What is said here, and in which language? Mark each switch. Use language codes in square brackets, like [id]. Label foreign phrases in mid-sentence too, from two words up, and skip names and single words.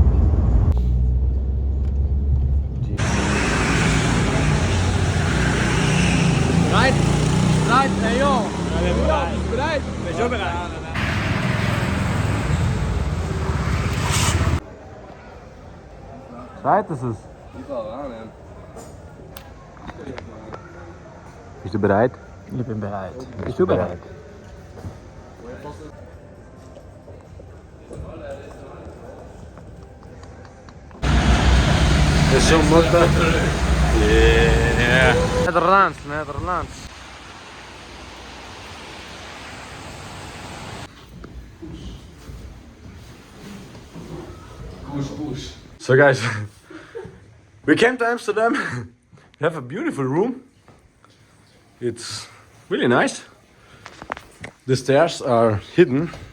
[de] Bereit? Bereit, [nl] hey joh! Bereit? Ben je zo bereit? [de] Zeit ist es. Bist du bereit? Ich bin bereit. Bist du bereit? [nl] Is zo'n motor. [en] Yeah. [nl] Nederlands, Nederlands. [en] So guys, we came to Amsterdam. We have a beautiful room. It's really nice. The stairs are hidden.